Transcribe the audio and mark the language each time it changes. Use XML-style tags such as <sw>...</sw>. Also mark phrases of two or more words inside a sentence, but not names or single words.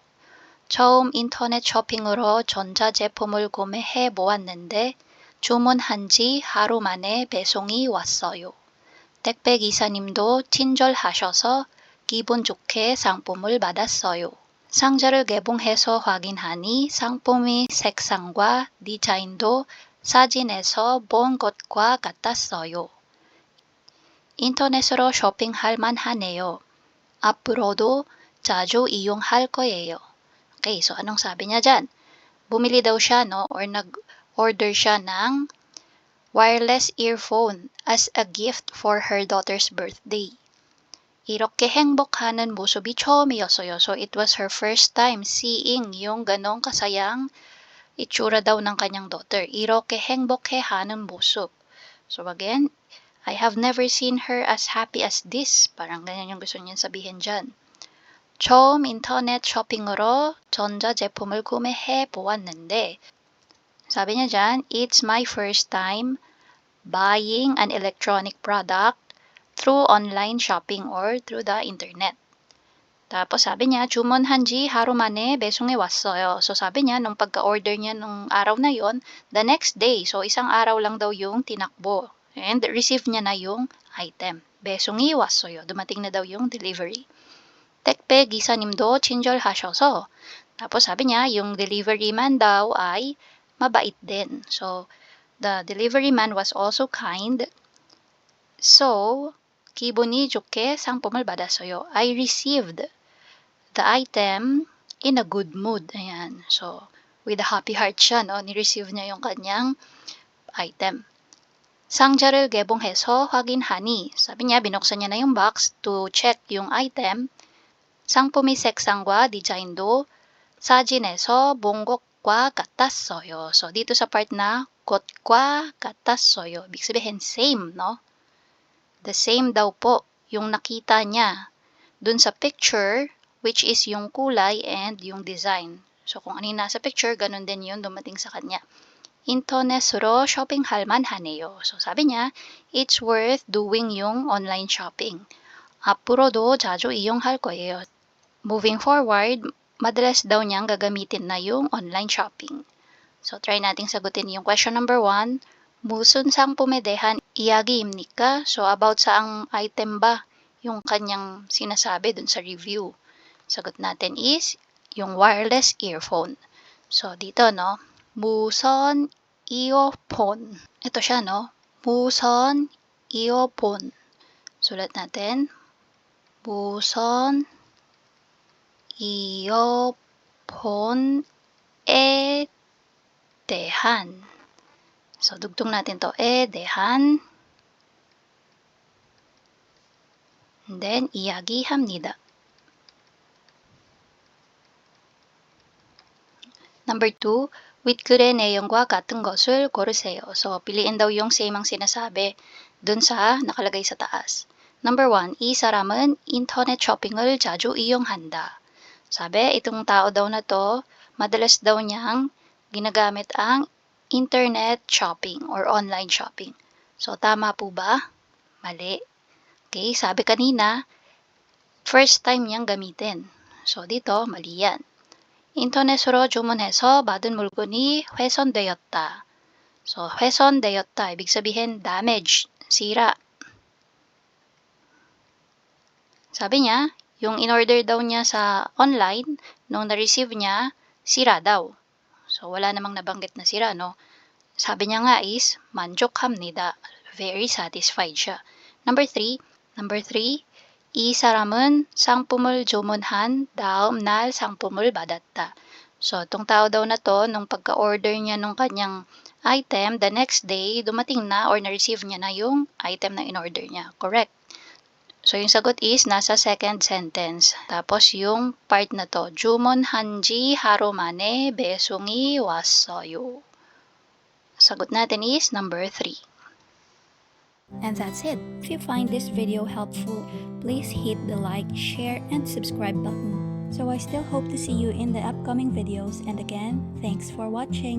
<ko>처음 인터넷 쇼핑으로 전자제품을 구매해 보았는데 주문한 지 하루 만에 배송이 왔어요. 택배 기사님도 친절하셔서 기분 좋게 상품을 받았어요. 상자를 개봉해서 확인하니 상품의 색상과 디자인도 사진에서 본 것과 같았어요. 인터넷으로 쇼핑할 만하네요. 앞으로도 자주 이용할 거예요.</ko> <tl>Okay, so anong sabi niya dyan? Bumili daw siya, no? Or nag-order siya ng</tl> <en>wireless earphone as a gift for her daughter's birthday.</en> <ko>이렇게 행복하는 모습이 처음이었어요.</ko> <en>So, it was her first time seeing</en> <tl>yung ganong kasayang itsura daw ng kanyang</tl> <en>daughter.</en> <ko>이렇게 행복해하는 모습.</ko> <en>So, again, I have never seen her as happy as this.</en> <tl>Parang ganyan yung gusto niya sabihin dyan.</tl> <ko>처음 인터넷 쇼핑으로 전자제품을 구매해 보았는데</ko> <tl>sabi niya dyan,</tl> <en>it's my first time buying an electronic product through online shopping or through the internet.</en> <tl>Tapos sabi niya,</tl> <ko>주문한 지 하루 만에 배송이 왔어요.</ko> <tl>So sabi niya, nung pagka-order niya nung araw na yon,</tl> <en>the next day,</en> <tl>so isang araw lang daw yung tinakbo. And receive niya na yung item.</tl> <ko>배송이 왔어요.</ko> <tl>Dumating na daw yung delivery.</tl> <ko>택배 기사님도 친절하셔서</ko> <tl>tapos sabi niya, yung</tl> <en>delivery man</en> <tl>daw ay mabait din.</tl> <en>So, the delivery man was also kind. So,</en> <ko>기분이 좋게 상품을 받았어요.</ko> <en>I received the item in a good mood.</en> <tl>Ayan. So,</tl> <en>with a happy heart</en> <tl>siya, no? Ni-receive niya yung kanyang item.</tl> <ko>상자를 개봉해서 확인하니,</ko> <tl>sabi niya, binuksan niya na yung box</tl> <en>to check</en> <tl>yung item.</tl> <ko>상품의 색상과 디자인도 사진에서 본 것과 같았어요.</ko> <tl>So, dito sa part na</tl> <ko>것과 같았어요.</ko> <tl>Ibig sabihin, same, no?</tl> <en>The same</en> <tl>daw po yung nakita niya dun sa picture, which is yung kulay and yung design. So, kung ano yung nasa picture, ganun din yun dumating sa kanya.</tl> <ko>인터넷으로 쇼핑할 만하네요.</ko> <tl>So, sabi niya,</tl> <en>it's worth doing</en> <tl>yung online</tl> <en>shopping.</en> <ko>앞으로도 자주 이용할 거예요.</ko> <en>Moving forward,</en> <tl>madalas daw niyang gagamitin na yung</tl> <en>online shopping.</en> <tl>So, try nating sagutin yung</tl> <en>question number</en> <tl>1.</tl> <ko>무슨 상품에 대한 이야기입니까?</ko> <tl>So, about saang item ba yung kanyang sinasabi dun sa review? Sagot natin is yung</tl> <en>wireless earphone.</en> <ko>So, dito, no? 무선 earphone. Ito siya, no? 무선 earphone.</ko> <tl>Sulat natin.</tl> <ko>무선 earphone에 대한.</ko> <tl>So, dugtong natin to. 대한.</tl> <en>And then, 이야기합니다. Number 2, With</en> <ko>그의 내용과 같은 것을 고르세요.</ko> <tl>So, piliin daw yung same ang sinasabi dun sa nakalagay sa taas.</tl> <en>Number 1,</en> <ko>이 사람은 인터넷 쇼핑을 자주 이용한다.</ko> <tl>Sabi, itong tao daw na to, madalas daw niyang ginagamit ang</tl> <en>internet shopping or online shopping.</en> <tl>So, tama po ba? Mali. Okay, sabi kanina,</tl> <en>first time</en> <tl>niyang gamitin. So, dito, mali yan.</tl> <ko>인터넷으로 주문해서 받은 물건이 훼손되었다. So, 훼손되었다.</ko> <tl>Ibig sabihin, damage, sira. Sabi niya, yung in-order daw niya sa online, nung na-receive niya, sira daw. So, wala namang nabanggit na sira, no? Sabi niya nga is, 만족합니다.</tl> <en>Very satisfied</en> <tl>siya.</tl> <en>Number 3,</en> <ko>이 사람은 상품을 주문한 다음 날 상품을 받았다.</ko> <tl>So, itong tao daw na to, nung pagka-order niya nung kanyang item,</tl> <en>the next day,</en> <tl>dumating na or na-receive niya na yung item na in-order niya.</tl> <en>Correct.</en> <tl>So, yung sagot is nasa</tl> <en>second sentence.</en> <tl>Tapos, yung part na to,</tl> <ko>주문한지 하루 만에 배송이 왔어요.</ko> <tl>Sagot natin is number 3.</tl> <en>And that's it. If you find this video helpful, please hit the like, share, and subscribe button. So I still hope to see you in the upcoming videos, and again, thanks for watching.</en>